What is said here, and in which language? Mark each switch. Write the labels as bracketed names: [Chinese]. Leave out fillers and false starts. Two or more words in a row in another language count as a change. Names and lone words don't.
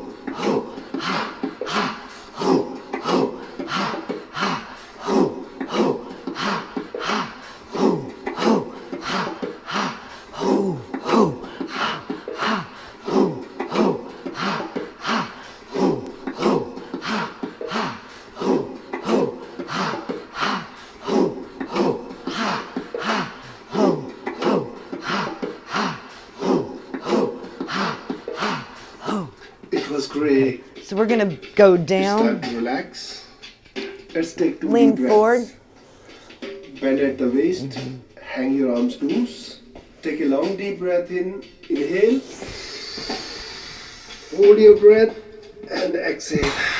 [English] ho, ha, ha, ho, ho, ha, ha, ho, ho, ha, ha, ho, ho, ha, ha, ho, ho, ha, ha, ho, ho, ha, ha, ho, ho, ha, ha, ho, ho, ha, ha, ho, ho, ha, ha, ho, ho, ha, ha, ho, ho, ha, ha, ho. It was great. So we're going to go It's down, time to relax. Let's take 2 lean deep breaths. forward. Bend at the waist. Hang your arms loose. Take a long deep breath in. Inhale. Hold your breath and exhale.